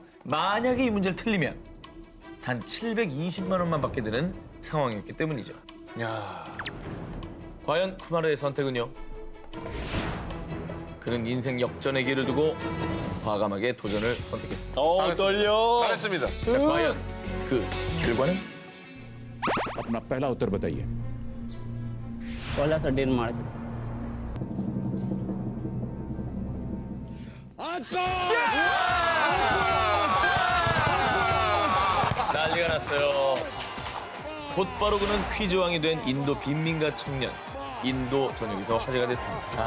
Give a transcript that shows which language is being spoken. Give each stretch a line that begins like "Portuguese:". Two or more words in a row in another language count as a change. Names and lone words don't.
Korean: 만약에 이 문제를 틀리면 단 720만 원만 받게 되는 상황이었기 때문이죠. 야, 과연 쿠마르의 선택은요? 그는 인생 역전의 길을 두고 과감하게 도전을 선택했습니다. 떨려. 잘했습니다. 자, 과연 그 결과는?
Hindi: अपना पहला उत्तर बताइए। पहला सर डेनमार्क।
Korean: 난리가 났어요. 곧바로 그는 퀴즈왕이 된 인도 빈민가 청년. 인도 전역에서 화제가 됐습니다.